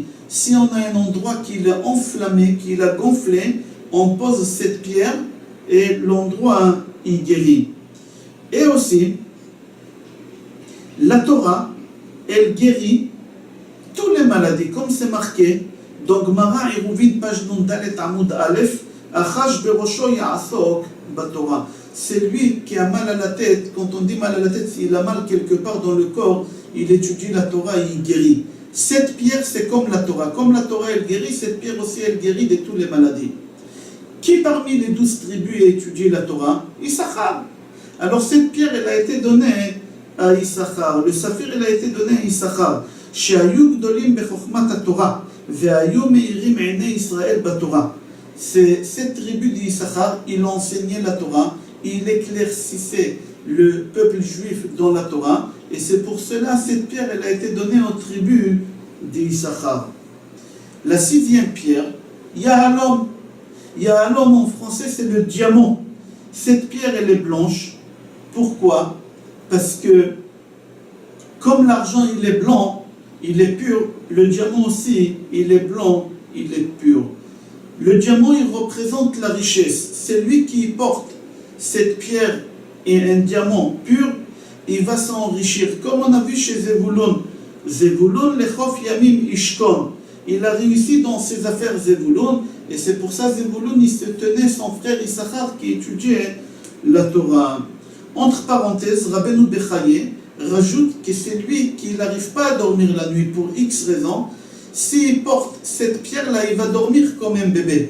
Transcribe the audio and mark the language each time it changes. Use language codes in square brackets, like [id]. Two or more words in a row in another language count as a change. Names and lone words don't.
[fr] Si on a un endroit qui l'a enflammé, qui l'a gonflé, on pose cette pierre, et l'endroit, il guérit. Et aussi, la Torah, elle guérit toutes les maladies, comme c'est marqué dans Gemara Eruvin, page [he] נ"ד עמוד א, חש בראשו יעסוק בתורה. [fr] C'est lui qui a mal à la tête. Quand on dit mal à la tête, s'il a mal quelque part dans le corps, il étudie la Torah et il guérit. Cette pierre, c'est comme la Torah. Comme la Torah, elle guérit, cette pierre aussi, elle guérit de toutes les maladies. Qui parmi les 12 tribus a étudié la Torah? Issachar. Alors cette pierre, elle a été donnée à Issachar. Le saphir, elle a été donné à Issachar. [he] שהיו גדולים בחכמת התורה, והיו מאירים עיני ישראל בתורה. [fr] C'est cette tribu d'Issachar, il enseignait la Torah, il éclaircissait le peuple juif dans la Torah, et c'est pour cela cette pierre, elle a été donnée aux tribus d'Issachar. La sixième pierre, Yahalom. Yahalom en français, c'est le diamant. Cette pierre, elle est blanche. Pourquoi? Parce que comme l'argent, il est blanc, il est pur, le diamant aussi, il est blanc, il est pur. Le diamant, il représente la richesse. C'est lui qui porte cette pierre et un diamant pur, il va s'enrichir. Comme on a vu chez Zevulun, [he] זבולן לחוף ימים ישכן. [fr] Il a réussi dans ses affaires Zevulun, et c'est pour ça Zevulun, il se tenait son frère Issachar qui étudiait la Torah. Entre parenthèses, Rabbeinu Bechaye rajoute que c'est lui qui n'arrive pas à dormir la nuit pour X raisons. S'il porte cette pierre-là, il va dormir comme un bébé.